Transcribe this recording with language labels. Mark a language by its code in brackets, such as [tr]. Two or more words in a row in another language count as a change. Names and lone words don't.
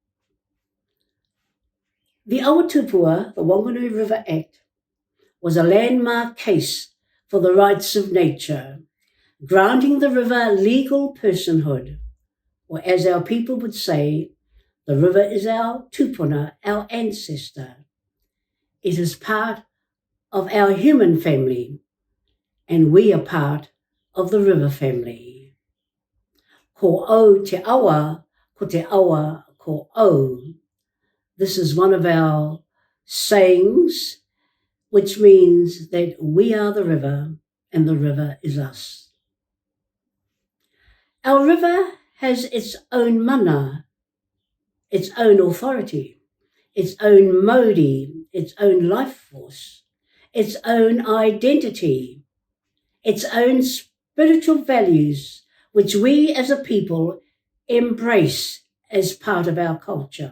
[en] The Awa Tupua, the Wanganui River Act, was a landmark case for the rights of nature, granting the river legal personhood, or as our people would say, the river is our tupuna, our ancestor. It is part of our human family, and we are part of the river family. [mi] Ko au te awa, ko te awa, ko au. [en] This is one of our sayings, which means that we are the river and the river is us. Our river has its own mana, its own authority, its own modi, its own life force, its own identity, its own spiritual values, which we as a people embrace as part of our culture.